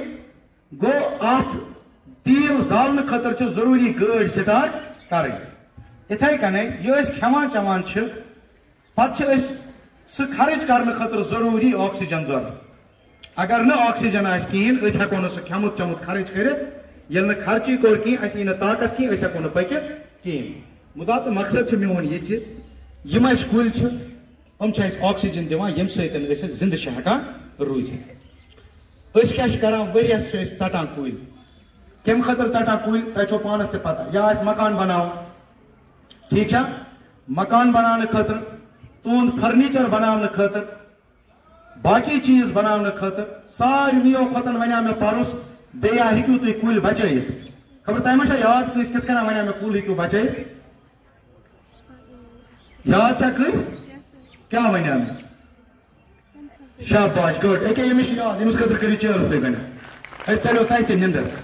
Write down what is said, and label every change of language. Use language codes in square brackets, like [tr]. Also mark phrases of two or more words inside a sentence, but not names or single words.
[ks] گوٚو اتھ تیٖل زالنہٕ خٲطرٕ چھِ ضروٗری گٲڑۍ سٹارٹ کرٕنۍ. یِتھے کٔنۍ یہِ أسۍ کھٮ۪وان چٮ۪وان چھِ پتہٕ چھِ أسۍ سُہ خرٕچ کرنہٕ خٲطرٕ ضروٗری آکسیجن ضروٗرت. اگر نہ آکسیجن آس کہین اس ہیکو نہ سہ کھمت چمت خرچ کرت یل نہ خرچی کور کی اس ای نہ طاقت کی اس ہیکو نہ پکت کہین مدا تو مقصد چھ میون یہ یم اس کل چھ ام چھ اس آکسیجن دیوان یم سیتن اس زندہ چھ ہکان روزت اس کیا چھ کران وریس چھ اس ژٹان کل کم خطر ژٹان کل تہ چھو پانس تہ پتہ یا اس مکان بناو ٹھیک چھا مکان بنانے خاطر تون فرنیچر بنانے خاطر باقی چیز بنانے خاطر سارویو کھوتن ونیا میں پارس بیٚیہِ ہیٚکِو تُہۍ کُلۍ بچٲیِتھ خبر تۄہہِ ما چھا یاد کٲنٛسہِ کِتھ کٔنۍ ونیا مےٚ کُل ہیٚکِو بچٲیِتھ یاد چھا کٲنٛسہِ کیٛاہ ونیا مےٚ شاباش گڈ أکیٛاہ ییٚمِس چھُ یاد ییٚمِس خٲطرٕ کٔرِو چیٲرٕس تُہۍ گۄڈنٮ۪تھ اَتہِ ژَلیو تۄہہِ تہِ نِندٕر